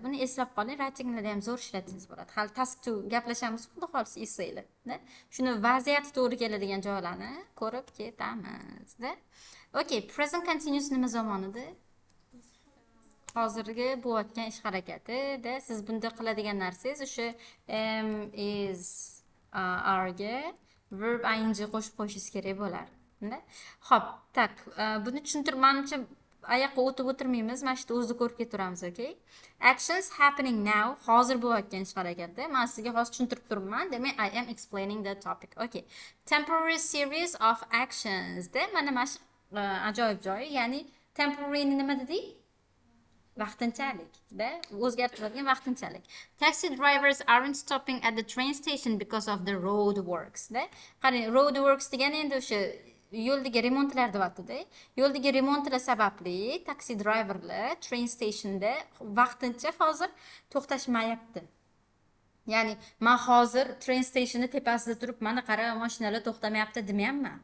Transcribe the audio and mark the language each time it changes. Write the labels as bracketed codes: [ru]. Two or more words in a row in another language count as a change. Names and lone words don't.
[uz] Buni eslab qoling, writinglarda ham zo'r ishlatsangiz bo'ladi. Hali task 2 gaplashamiz, xudo xohlasa essaylar. Shuni vaziyati to'g'ri keladigan joylarni ko'rib ketamiz-da. Okay, [en] present continuous [uz] nima zamonida? Hozirgi bo'layotgan ish harakatida siz bunda qiladigan narsangiz o'sha [en] am, is, are [uz] ga [en] verb ing [uz] qo'shib qo'yishingiz kerak bo'lar. Xo'p, tak, buni tushuntirmanimcha oyoqqa o'tib o'tirmaymiz, mana shu o'zida ko'rib ketaveramiz, [en] okay? Actions happening now, [uz] hozir bo'layotgan ish harakati. Men sizga hozir tushuntirib turibman. Demak, [en] I am explaining the topic. Okay. Temporary series of actions. [uz] Mana shu ajoyib joyi, ya'ni temporary nima dedik? Vaqtinchalik, o'zgartirilgan vaqtinchalik. [en] Taxi drivers aren't stopping at the train station because of the road works. [uz] Qarang, [en] road works [uz] degani endi o'sha yo'ldagi remontlar deyapti-da. Yo'ldagi remontlar sababli taksi driverlar [en] train stationda [uz] vaqtincha hozir to'xtashmayapti. Ya'ni men hozir [en] train stationni [uz] tepasida turib, mana qara, mashinalar to'xtamayapti demayapman.